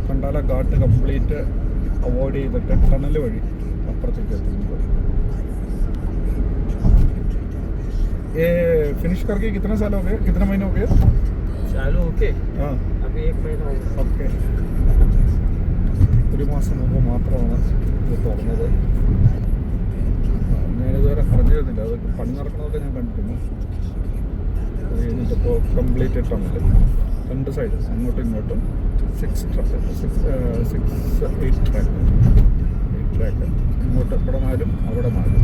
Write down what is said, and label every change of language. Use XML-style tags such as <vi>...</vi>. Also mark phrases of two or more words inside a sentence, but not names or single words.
<ml>കണ്ടാല ഘാട്ട്</ml> <en>complete avoid</en> <ml>ചെയ്തിട്ട് ടണൽ വഴി അപ്പുറത്തേക്ക് എത്തുന്നത്.</ml> <hi>ये फिनिश करके कितने साल हो गए, कितने महीने हो गए? चालू होके हाँ अभी 1 महीना हो गया.</hi> <ml>ഓക്കെ. ഒരു മാസം മുമ്പ് മാത്രമാണ് ഇത് തുറന്നത്. ഞാനിതുവരെ അറിഞ്ഞിരുന്നില്ല. അത് പണി നടക്കണമൊക്കെ ഞാൻ കണ്ടിരുന്നു. അത് കഴിഞ്ഞിട്ടിപ്പോൾ</ml> <en>complete tunnel</en> <ml>രണ്ട് സൈഡ് അങ്ങോട്ടും ഇങ്ങോട്ടും 8 ട്രാക്ക് ഇങ്ങോട്ട് ഇവിടെ 4 അവിടെ 4.</ml>